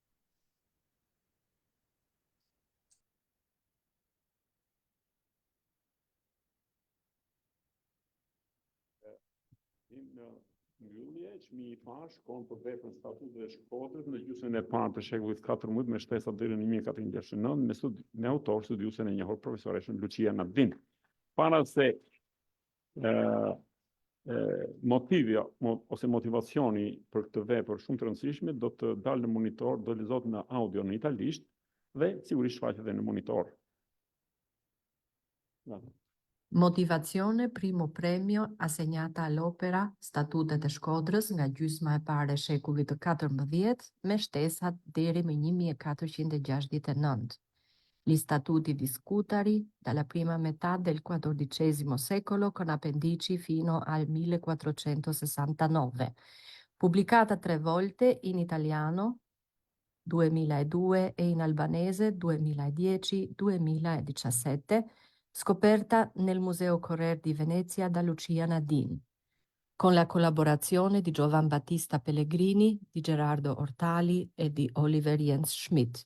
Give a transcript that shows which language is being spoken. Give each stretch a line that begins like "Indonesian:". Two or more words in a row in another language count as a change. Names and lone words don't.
Albanian: Në mbyllje, çmimi i parë shkon për veprën statut dhe Shkodrës në gjysmën e parë të shekullit 14 me shtesa deri në 1469 me autor studiuesen e njohur profesoreshën Lucia Nabdin. Para se Motivi ose motivacioni për këtë vepër shumë të rëndësishme do të dalë në monitor, do lexohet në audio në italisht dhe sigurisht shfaqet edhe në monitor.
Italian: Motivazione, primo premio assegnata all'opera Statutet e Shkodrës
Albanian: nga gjysma e parë e shekullit të 14 me shtesat deri më 1469.
Italian: Gli statuti discutari dalla prima metà del XIV secolo con appendici fino al 1469, pubblicata 3 volte in italiano 2002 e in albanese 2010-2017, scoperta nel Museo Correr di Venezia da Lucia Nadin, con la collaborazione di Giovan Battista Pellegrini, di Gerardo Ortali e di Oliver Jens Schmidt.